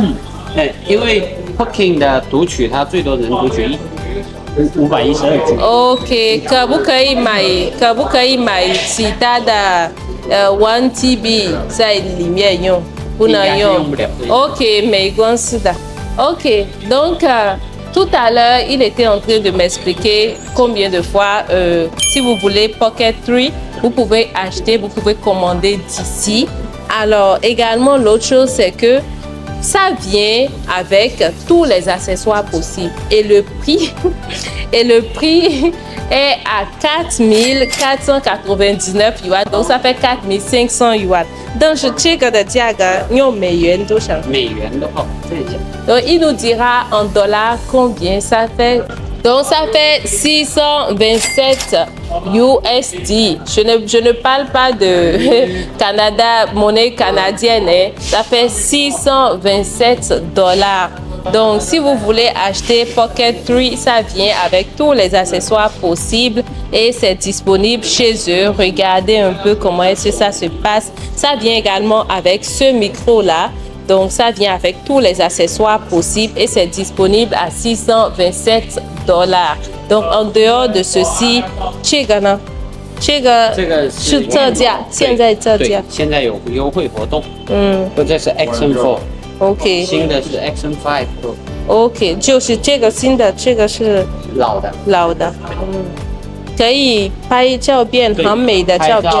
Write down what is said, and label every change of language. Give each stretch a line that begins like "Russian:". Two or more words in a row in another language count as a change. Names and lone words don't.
Chinese: 对，因为 Poking 的读取它最多能读取512G。 OK， 可不可以买其他的1TB 在里面用？不能用。用不了。 OK， 没关系的。
French: OK， donc tout à l'heure, il était en train de m'expliquer combien de fois, si vous voulez Pocket 3, vous pouvez acheter, vous pouvez commander d'ici. Alors, également, l'autre chose, c'est que ça vient avec tous les accessoires possibles. Et le prix, est à 4,499 yuan. Donc, ça fait 4,500 yuan. Donc, ce
Chinese: 个的价格用美元多少？美元的话，这一下。
French: Donc, il nous dira en dollars combien ça fait. Donc, ça fait 627 USD. Je ne parle pas de Canada, monnaie canadienne. Hein. Ça fait 627 dollars. Donc, si vous voulez acheter Pocket 3, ça vient avec tous les accessoires possibles et c'est disponible chez eux. Regardez un peu comment est-ce que ça se passe. Ça vient également avec ce micro-là. Donc, ça vient avec tous les accessoires possibles et c'est disponible à 627 dollars. Donc, en dehors de ceci,
Chinese: 这个呢？这个是特价，现在特价。现在有优惠活动。这是 XM4。 OK。新的是 XM5 Pro。 OK， 就是这个新的，这个是老的。老的。可以拍照片，很美的照片。